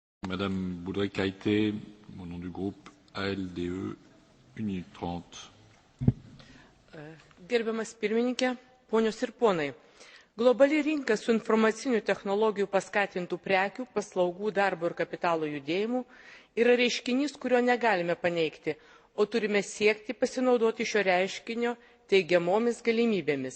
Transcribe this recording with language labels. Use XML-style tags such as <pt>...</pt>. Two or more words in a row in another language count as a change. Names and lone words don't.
<fr>Madame Boudré-Caïté, au nom du groupe ALDE, 1 minute 30.</fr> <lt>Gerbiamas pirmininkė, ponios ir ponai, globali rinka su informacinių technologijų paskatintų prekių, paslaugų, darbo ir kapitalo judėjimų yra reiškinys, kurio negalime paneigti, o turime siekti pasinaudoti šio reiškinio teigiamomis galimybėmis.</lt>